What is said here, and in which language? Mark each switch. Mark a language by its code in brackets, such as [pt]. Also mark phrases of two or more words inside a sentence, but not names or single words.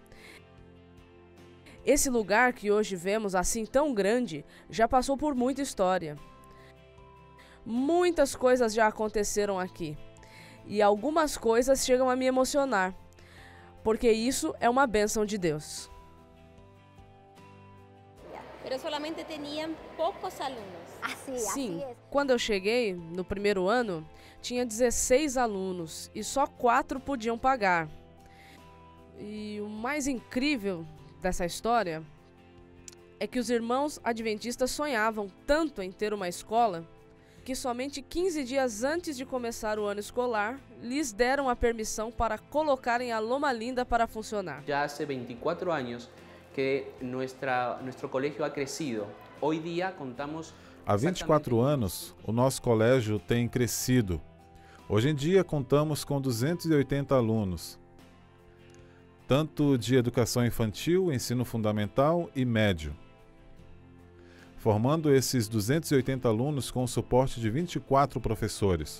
[pt] Esse lugar que hoje vemos assim tão grande já passou por muita história. Muitas coisas já aconteceram aqui e algumas coisas chegam a me emocionar, porque isso é uma bênção de Deus. [es] Pero solamente tenían [pt] poucos alunos. Sim, quando eu cheguei no primeiro ano, tinha 16 alunos e só 4 podiam pagar. E o mais incrível dessa história é que os irmãos adventistas sonhavam tanto em ter uma escola que somente 15 dias antes de começar o ano escolar, lhes deram a permissão para colocarem a Loma Linda para funcionar. Já há 24 anos que [es] nuestro colegio ha crecido. Hoy día contamos... [pt] Há 24 anos, o nosso colégio tem crescido. Hoje em dia, contamos com 280 alunos, tanto de educação infantil, ensino fundamental e médio, formando esses 280 alunos com o suporte de 24 professores.